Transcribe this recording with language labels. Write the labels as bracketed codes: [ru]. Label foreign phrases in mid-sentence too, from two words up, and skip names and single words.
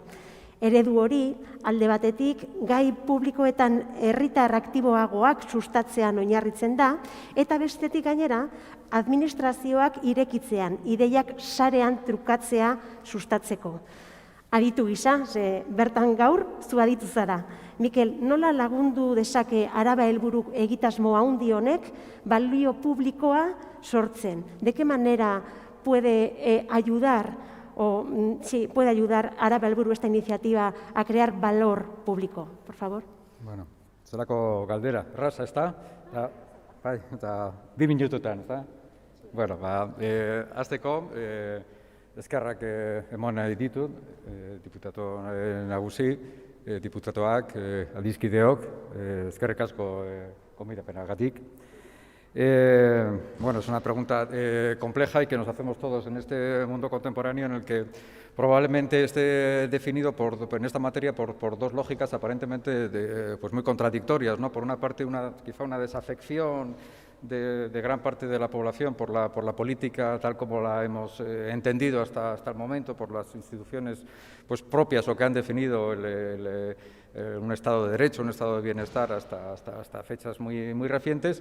[eu] Eredu hori, alde batetik, gai publikoetan herritar aktiboagoak sustatzean oinarritzen da, eta bestetik gainera, administrazioak irekitzean, ideiak sarean trukatzea sustatzeko. Aditu gisa, bertan gaur, zu aditu zara. Mikel, nola lagundu dezake Araba helburu egitasmo handi honek balio publikoa sortzen? [es] ¿De qué manera puede ayudar Araba helburu esta iniciativa a crear valor público? Por favor. [eu] Bueno, zelako galdera, erraza, ezta? Bai, eta 2 minututan, ezta? Bueno, hasteko, eskerrak emon nahi ditut, diputatu nagusi, diputatuak, aldizkideok, eskerrik asko gonbidapenagatik. [es] Bueno, es una pregunta compleja y que nos hacemos todos en este mundo contemporáneo en el que probablemente esté definido en esta materia por dos lógicas aparentemente pues muy contradictorias, ¿no? Por una parte, quizá una desafección de gran parte de la población por la política tal como la hemos entendido hasta el momento, por las instituciones pues propias o que han definido un Estado de Derecho, un Estado de Bienestar hasta fechas muy recientes.